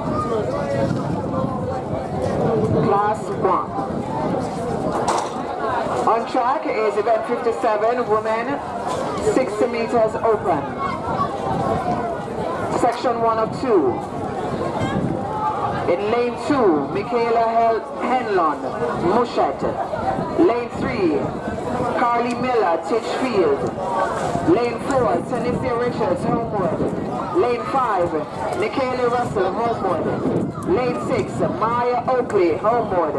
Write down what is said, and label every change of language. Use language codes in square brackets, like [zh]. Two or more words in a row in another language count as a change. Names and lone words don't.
[en] Class 1. On track is event 57, women, 60 meters open. Section 1 of 2. In lane 2, Michaela Henlon, Mushat. Lane 3, Carly Miller, Titchfield. Lane 4, Tanisha Richards, Homewood. Lane 5, Nikayla Russell, Homewood. Lane 6, Maya Oakley, Homewood.